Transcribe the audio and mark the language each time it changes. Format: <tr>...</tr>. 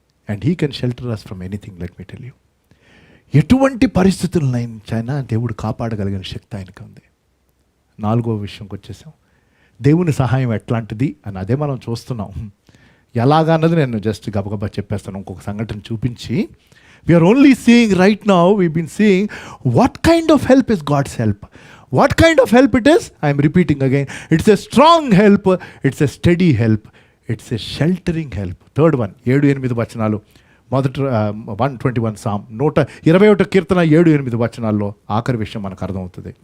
<en>And he can shelter us from anything. Let me tell you,</en> <te>ఎటువంటి పరిస్థితులనైనా దేవుడు కాపాడగలిగిన శక్తి ఆయనకు ఉంది. 4వ విషయంకి వచ్చేసాం. దేవుని సహాయం ఎట్లాంటిది అని అదే మనం చూస్తున్నాం. ఎలాగన్నది నేను జస్ట్ గబగబా చెప్పేస్తాను, ఇంకొక సంఘటన చూపించి.</te> <en>We are only seeing right now, we've been seeing what kind of help is God's help. What kind of help it is? I am repeating again. It's a strong help. It's a steady help. It's a sheltering help. Third one, 7-8 వచనాలు.</en> <te>మొదటి 121 Psalm 121 కీర్తన 7-8 వచనాల్లో ఆఖరి విషయం మనకు అర్థమవుతుంది.</te>